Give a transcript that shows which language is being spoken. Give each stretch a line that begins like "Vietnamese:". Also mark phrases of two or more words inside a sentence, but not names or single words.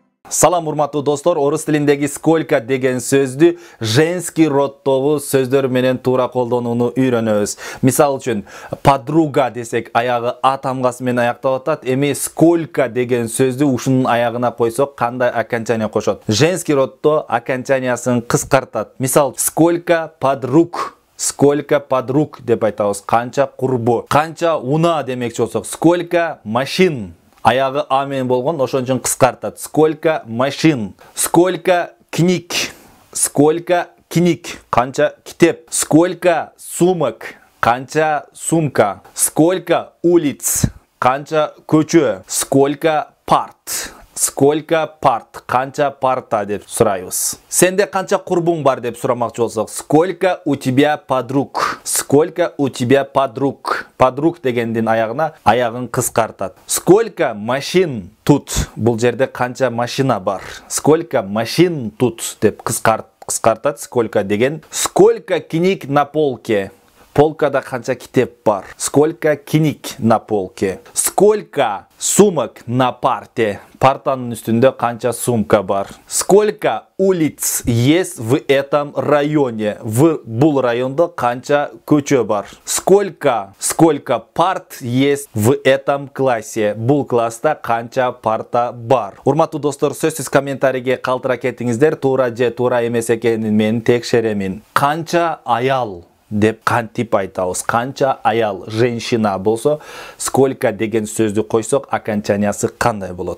Kyrgyz: Салам урматтуу достор, орус тилиндеги сколько деген сөздү
Russian: женский роддогу
Kyrgyz: сөздөр менен туура колдонууну үйрөнөбүз. Мисал үчүн, подруга десек аягы а тамгасы менен аяктап атат. Эми сколько деген сөздү ушунун аягына койсок кандай окончание кошот?
Russian: Женский роддо
Kyrgyz: окончаниясын кыскартат. Мисал,
Russian: сколько подруг
Kyrgyz: деп айтабыз. Канча курбу. Канча уна демекчи болсок,
Russian: сколько машин.
Kyrgyz: Аягы а менен болгон, ошон үчүн кыскартат.
Russian: Сколько машин. Сколько книг.
Kyrgyz: Канча китеп.
Russian: Сколько сумок.
Kyrgyz: Канча сумка.
Russian: Сколько улиц.
Kyrgyz: Канча көчө.
Russian: Сколько парт.
Kyrgyz: Канча парта деп сурайбыз. Сенде канча курбуң бар деп сурамакчы болсок,
Russian: сколько у тебя подруг.
Kyrgyz: Подруг дегендин аягын кыскартат.
Russian: Сколько машин тут.
Kyrgyz: Бул жерде канча машина бар.
Russian: Сколько машин тут
Kyrgyz: деп кыскартат. Сколько деген.
Russian: Сколько книг на полке.
Kyrgyz: Полкада канча китеп бар.
Russian: Сколько книг на полке. Сколько сумок на парте.
Kyrgyz: Партанын үстүндө канча сумка бар.
Russian: Сколько улиц есть в этом районе.
Kyrgyz: В бул райондо канча көчө бар.
Russian: Сколько парт есть в этом классе.
Kyrgyz: Бул класста канча парта бар. Урматтуу достор, сөзсүз комментарийге калтыра кетиңиздер. Туура же туура эмес экенин мен текшеремин. Канча аял деп кантип айтабыз. Канча аял, женщина болсо, сколько деген сөздү койсок, окончаниясы кандай болот?